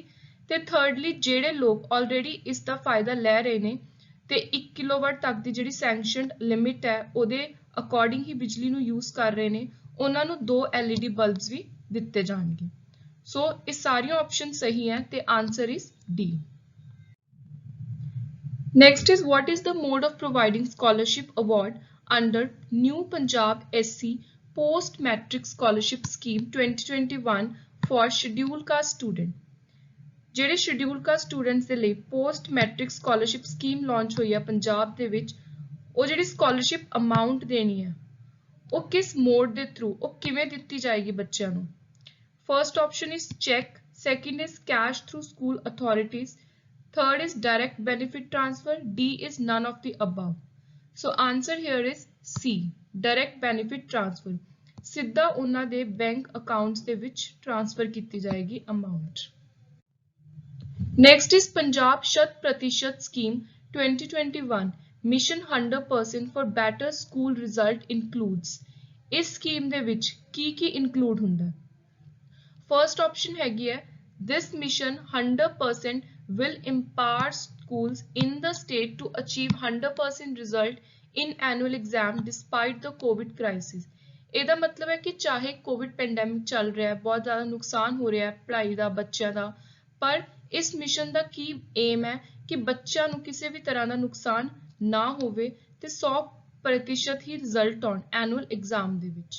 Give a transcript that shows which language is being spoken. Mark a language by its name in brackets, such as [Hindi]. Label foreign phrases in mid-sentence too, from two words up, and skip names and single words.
[Punjabi] ਤੇ ਥਰਡਲੀ, ਜਿਹੜੇ ਲੋਕ ਆਲਰੇਡੀ ਇਸ ਦਾ ਫਾਇਦਾ ਲੈ ਰਹੇ ਨੇ ਤੇ 1 ਕਿਲੋਵਾਟ ਤੱਕ ਦੀ ਜਿਹੜੀ [English] sanctioned limit [Punjabi] ਹੈ ਉਹਦੇ ਅਕੋਰਡਿੰਗ ਹੀ ਬਿਜਲੀ ਨੂੰ ਯੂਜ਼ ਕਰ ਰਹੇ ਨੇ, ਉਹਨਾਂ ਨੂੰ 2 [English] LED bulbs [Punjabi] ਵੀ ਦਿੱਤੇ ਜਾਣਗੇ। ਸੋ ਇਹ ਸਾਰੀਆਂ ਆਪਸ਼ਨ ਸਹੀ ਹੈ ਤੇ [English] answer is D. Next is, what is the mode of providing scholarship award under New Punjab SC Post Matric Scholarship Scheme 2021 for Scheduled Caste Student? [Punjabi] ਜਿਹੜੇ [English] Scheduled Caste students [Punjabi] ਦੇ ਲਈ [English] Post Matric Scholarship Scheme [Punjabi] ਲਾਂਚ ਹੋਈ ਹੈ ਪੰਜਾਬ ਦੇ ਵਿੱਚ, ਉਹ ਜਿਹੜੀ [English] scholarship amount [Punjabi] ਦੇਣੀ ਹੈ ਉਹ ਕਿਸ ਮੋਡ ਦੇ ਥਰੂ, ਉਹ ਕਿਵੇਂ ਦਿੱਤੀ ਜਾਏਗੀ ਬੱਚਿਆਂ ਨੂੰ। [English] First option is cheque, second is cash through school authorities, third is direct benefit transfer, D is none of the above. So answer here is C, direct benefit transfer. [Punjabi] ਸਿੱਧਾ ਉਹਨਾਂ ਦੇ [English] bank accounts [Punjabi] ਦੇ ਵਿੱਚ ਟ੍ਰਾਂਸਫਰ ਕੀਤੀ ਜਾਏਗੀ ਅਮਾਉਂਟ। [English] Next is Punjab Shat Pratishat Scheme 2021 Mission 100% for Better School Result includes। [Punjabi] ਇਸ ਸਕੀਮ ਦੇ ਵਿੱਚ ਕੀ ਇਨਕਲੂਡ ਹੁੰਦਾ? [English] first option [Punjabi] ਹੈਗੀ ਹੈ, [English] this mission 100% will empower schools in the state to achieve 100% result in annual exam despite the COVID crisis। [Punjabi] ਇਹਦਾ ਮਤਲਬ ਹੈ ਕਿ ਚਾਹੇ [English] COVID pandemic [Punjabi] ਚੱਲ ਰਿਹਾ ਹੈ, ਬਹੁਤ ਜ਼ਿਆਦਾ ਨੁਕਸਾਨ ਹੋ ਰਿਹਾ ਹੈ ਪੜ੍ਹਾਈ ਦਾ, ਬੱਚਿਆਂ ਦਾ, ਪਰ ਇਸ ਮਿਸ਼ਨ ਦਾ ਕੀ ਏਮ ਹੈ ਕਿ ਬੱਚਿਆਂ ਨੂੰ ਕਿਸੇ ਵੀ ਤਰ੍ਹਾਂ ਦਾ ਨੁਕਸਾਨ ਨਾ ਹੋਵੇ ਤੇ 100% ਹੀ ਰਿਜ਼ਲਟ ਆਉਣ [English] annual exam [Punjabi] ਦੇ ਵਿੱਚ।